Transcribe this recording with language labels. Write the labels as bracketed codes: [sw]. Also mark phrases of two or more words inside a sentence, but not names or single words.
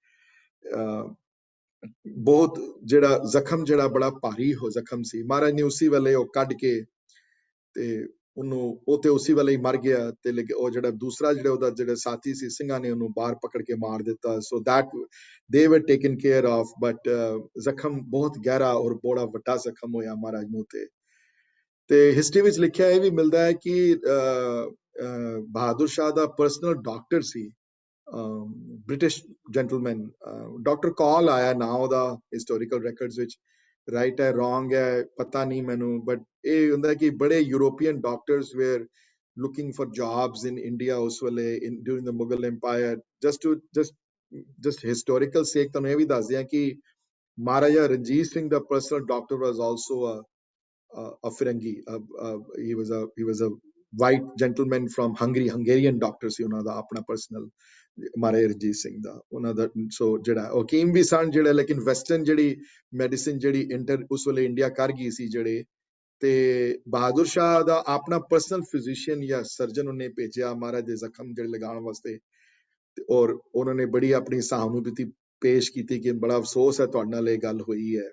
[pa] ਬਹੁਤ ਜਿਹੜਾ ਜ਼ਖਮ ਜਿਹੜਾ ਬੜਾ ਭਾਰੀ ਹੋ ਜ਼ਖਮ ਸੀ ਮਹਾਰਾਜ ਨੇ ਉਸੇ ਵੇਲੇ ਉਹ ਕੱਢ ਕੇ ਤੇ ਉਹ ਤੇ ਉਸੇ ਵੇਲੇ ਹੀ ਮਰ ਗਿਆ ਤੇ ਉਹ ਜਿਹੜਾ ਦੂਸਰਾ ਉਹਦਾ ਜਿਹੜੇ ਸਾਥੀ ਸੀ ਸਿੰਘਾਂ ਨੇ ਉਹਨੂੰ ਬਾਹਰ ਪਕੜ ਕੇ ਮਾਰ ਦਿੱਤਾ ਸੋ [en] that they were taken care of but [pa] ਜ਼ਖਮ ਬਹੁਤ ਗਹਿਰਾ ਔਰ ਬੜਾ ਵੱਡਾ ਜ਼ਖਮ ਹੋਇਆ ਮਹਾਰਾਜ ਨੂੰ ਤੇ ਹਿਸਟਰੀ ਵਿੱਚ ਲਿਖਿਆ ਇਹ ਵੀ ਮਿਲਦਾ ਹੈ ਕਿ ਬਹਾਦਰ ਸ਼ਾਹ ਦਾ [en] personal doctor [pa] ਸੀ [en] British gentleman, Dr. Call ਆਇਆ now the historical records which right ਹੈ wrong [pa] ਹੈ ਪਤਾ ਨਹੀਂ ਮੈਨੂੰ, [en] but [pa] ਇਹ ਹੁੰਦਾ ਕਿ ਬੜੇ [en] European doctors were looking for jobs in India [pa] ਉਸ ਵੇਲੇ [en] during the Mughal Empire. Just historical sake [pa] ਤੁਹਾਨੂੰ ਇਹ ਵੀ ਦੱਸ ਦਿਆਂ ਕਿ Maharaja Ranjit Singh, [en] the personal doctor, was also a Firangi. He was a white gentleman from Hungary. Hungarian doctor [pa] ਸੀ ਉਹਨਾਂ ਦਾ ਆਪਣਾ personal Maharaja Ranjit Singh ਦਾ ਉਹਨਾਂ ਦਾ. So ਜਿਹੜਾ ਹਕੀਮ ਵੀ ਸਨ ਜਿਹੜੇ, ਲੇਕਿਨ ਵੈਸਟਰਨ ਜਿਹੜੀ ਮੈਡੀਸਿਨ ਜਿਹੜੀ ਉਸ ਵੇਲੇ ਇੰਡੀਆ ਕਰ ਗਈ ਸੀ ਜਿਹੜੇ, ਤੇ ਬਹਾਦਰ ਸ਼ਾਹ ਦਾ ਆਪਣਾ [en] personal physician [pa] ਜਾਂ ਸਰਜਨ ਉਹਨੇ ਭੇਜਿਆ ਮਹਾਰਾਜ ਦੇ ਜ਼ਖਮ ਜਿਹੜੇ ਲਗਾਉਣ ਵਾਸਤੇ, ਔਰ ਉਹਨਾਂ ਨੇ ਬੜੀ ਆਪਣੀ ਸਹਾਨੁਭੂਤੀ ਪੇਸ਼ ਕੀਤੀ ਕਿ ਬੜਾ ਅਫਸੋਸ ਹੈ ਤੁਹਾਡੇ ਨਾਲ ਇਹ ਗੱਲ ਹੋਈ ਹੈ।